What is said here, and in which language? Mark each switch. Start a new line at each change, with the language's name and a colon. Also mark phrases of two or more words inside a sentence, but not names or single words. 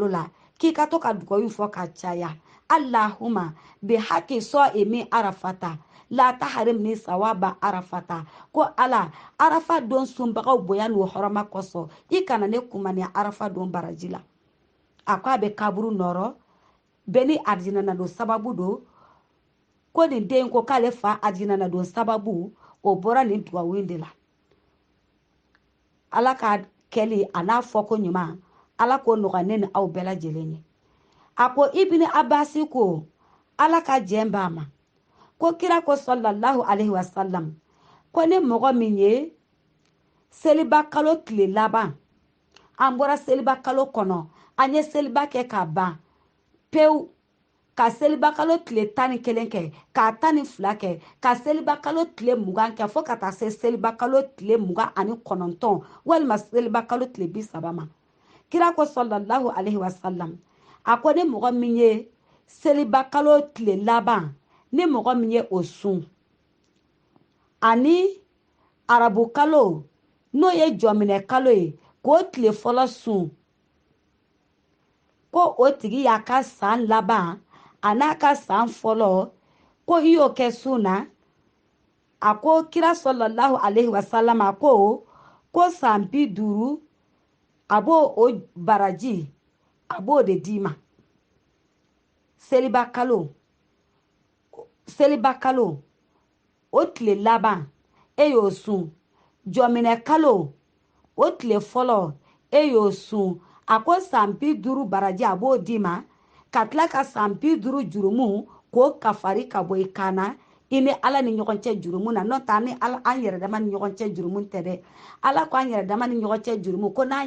Bambara: la k'i ka to ka dugawu fɔ ka caya
Arabic: اللهم بحق
Bambara: so emi arafata la taharim ni sawaba arafata ko ala arafa don sunbagaw boya n'o hɔrɔma kɔsɔ i kana ne kumani arafa don baraji la a ko a bɛ kaburu nɔrɔ bɛɛ ni arijinɛ na don sababu don ko nin den ko k'ale fa arijinɛ na don sababu o bɔra nin dugawu de la ala ka kɛli a n'a fɔ ko ɲuman ala ko nɔgɔya ne ni aw bɛɛ lajɛlen ye a ko ibini abasi ko ala ka jɛn b'a ma ko kira ko
Arabic: صلى الله عليه وسلم
Bambara: ko ne mɔgɔ min ye seliba kalo tile laban an bɔra seliba kalo kɔnɔ an ye seliba kɛ ka ban pewu ka seliba kalo tile 11 kɛ ka 12 kɛ ka seliba kalo tile 20 kɛ fo ka taa se seliba kalo tile 29 walima seliba kalo tile 30 ma kira ko
Arabic: صلى الله عليه وسلم
Bambara: a ko ne mɔgɔ min ye seliba kalo tile laban ne mɔgɔ min ye o sun ani arabu kalo n'o ye jɔminɛ kalo ye k'o tile fɔlɔ sun ko o tigi y'a ka san laban a n'a ka san fɔlɔ ko i y'o kɛ sun na a ko kira
Arabic: صلى الله عليه وسلم
Bambara: a ko san 50 a b'o o baraji a b'o de d'i ma seliba kalo o tile laban e y'o sun jɔminɛ kalo o tile fɔlɔ e y'o sun a ko san 50 baraji a b'o d'i ma ka tila ka san 50 jurumu k'o kafari ka bɔ i kana i ni ala ni ɲɔgɔn cɛ jurumu na n'o tɛ ni ala an yɛrɛ dama ni ɲɔgɔn cɛ jurumu tɛ dɛ ala ko an yɛrɛ dama ni ɲɔgɔn cɛ jurumu ko n'an